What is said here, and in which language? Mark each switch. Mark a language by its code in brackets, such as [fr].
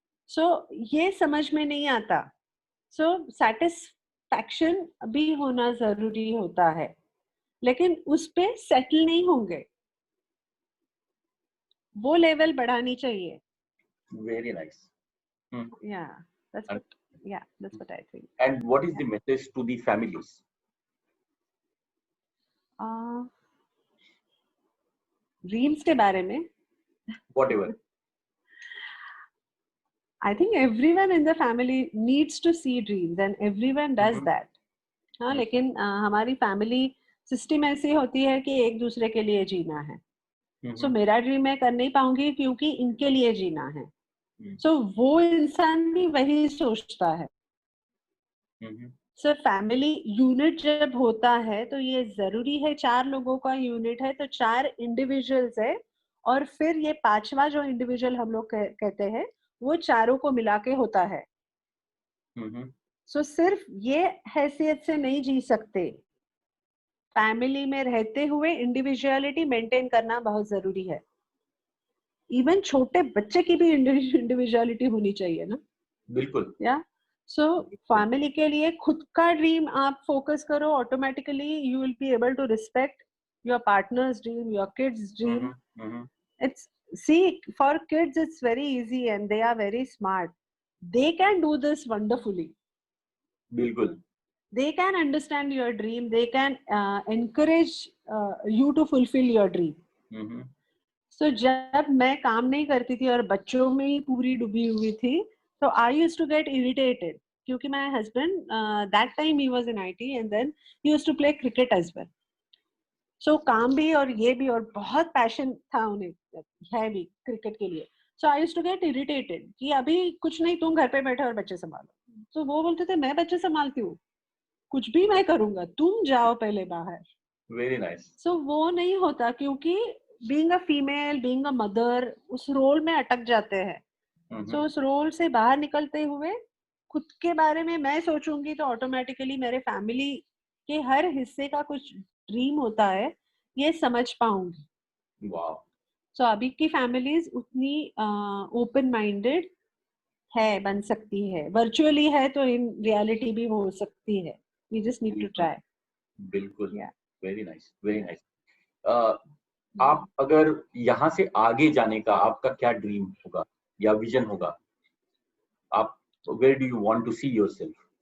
[hi] So ये समझ में नहीं आता। So satisfaction भी होना जरूरी होता है, लेकिन उस पे सेटल नहीं होंगे, वो लेवल बढ़ानी चाहिए। [en] Very nice. Yeah, that's And, what, yeah, that's what I think. and what is the message to the families? [hi] Dreams के बारे में [en] Whatever. I think everyone in the family needs to see dreams and everyone does that. [hi] हाँ, लेकिन हमारी family system ऐसी होती है कि एक दूसरे के लिए जीना है। सो मेरा ड्रीम मैं कर नहीं पाऊंगी क्योंकि इनके लिए जीना है। सो वो इंसान भी वही सोचता है। सो फैमिली यूनिट जब होता है तो ये जरूरी है, 4 लोगों का यूनिट है तो 4 इंडिविजुअल्स है, और फिर ये 5वां जो इंडिविजुअल हम लोग कहते हैं वो चारों को मिला के होता है। सो सिर्फ ये हैसियत से नहीं जी सकते, फैमिली में रहते हुए इंडिविजुअलिटी मेंटेन करना बहुत जरूरी है। इवन छोटे बच्चे की भी इंडिविजुअलिटी होनी चाहिए ना। बिल्कुल। या सो फैमिली के लिए खुद का ड्रीम आप फोकस करो, [en] Automatically you will be able to respect your partner's dream, your kids' dream. It's see, for kids it's very easy and they are very smart. They can do this wonderfully. [hi] बिल्कुल। [en] They can understand your dream. They can encourage you to fulfill your dream. So [hi] जब मैं काम नहीं करती थी और बच्चों में ही पूरी डूबी हुई थी, तो [en] I used to get irritated क्योंकि my husband that time he was in IT and then he used to play cricket as well. [hi] सो काम भी और ये भी, और बहुत पैशन था उन्हें, है भी क्रिकेट के लिए। सो [en] I used to get irritated [hi] कि अभी कुछ नहीं, तुम घर पे बैठे और बच्चे संभालो। तो वो बोलते थे मैं बच्चे संभालती हूँ, कुछ भी मैं करूंगा, तुम जाओ पहले बाहर। [en] Very nice. [hi] सो वो नहीं होता क्योंकि [en] being a female, being a mother, [hi] उस रोल में अटक जाते हैं। सो उस रोल से बाहर निकलते हुए खुद के बारे में मैं सोचूंगी तो ऑटोमेटिकली मेरे फैमिली के हर हिस्से का कुछ ड्रीम होता है, ये समझ पाऊंगी। वाह। सो अभी की फैमिलीज उतनी ओपन माइंडेड है, बन सकती है, वर्चुअली है तो इन रियलिटी भी हो सकती है। [en] We just need to try. [hi] बिल्कुल। या [en] Very nice, very nice. [hi] आप अगर यहाँ से आगे जाने का आपका क्या ड्रीम होगा या विजन होगा? [en] आप where do you want to see yourself?